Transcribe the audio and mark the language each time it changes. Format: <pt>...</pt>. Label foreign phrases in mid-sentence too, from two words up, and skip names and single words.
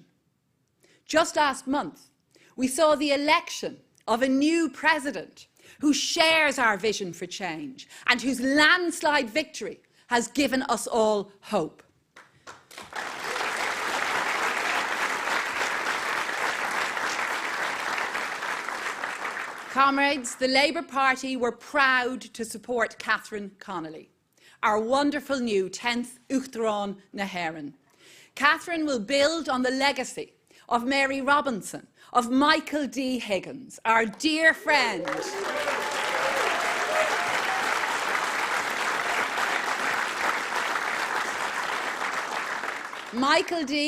<en>Just last month, we saw the election of a new president who shares our vision for change and whose landslide victory has given us all hope. Comrades, the Labour Party were proud to support Catherine Connolly, our wonderful new 10th</en> <ga>Uachtaráin na hÉireann.</ga> <en>Catherine will build on the legacy of Mary Robinson, of Michael D. Higgins, our dear friend. Michael D.</en>